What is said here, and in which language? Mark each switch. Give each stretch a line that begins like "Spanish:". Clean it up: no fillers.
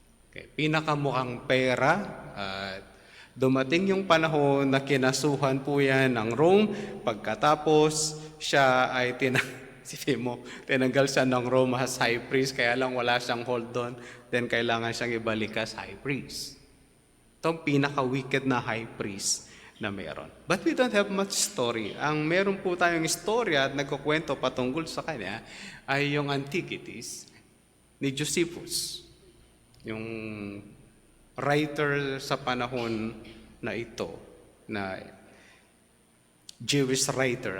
Filipino: Okay. Pinakamukhang pera. Dumating yung panahon na kinasuhan po yan ng Rome. Pagkatapos, siya ay tinanggal siya ng Rome as high priest, kaya lang wala siyang hold doon. Then kailangan siyang ibalik as high priest. Ito ang pinaka-wicked na high priest na meron.
English: But we don't have much story.
Filipino: Ang meron po tayong istorya at nagkukwento patungkol sa kanya ay yung Antiquities ni Josephus. Yung writer sa panahon na ito, na Jewish writer.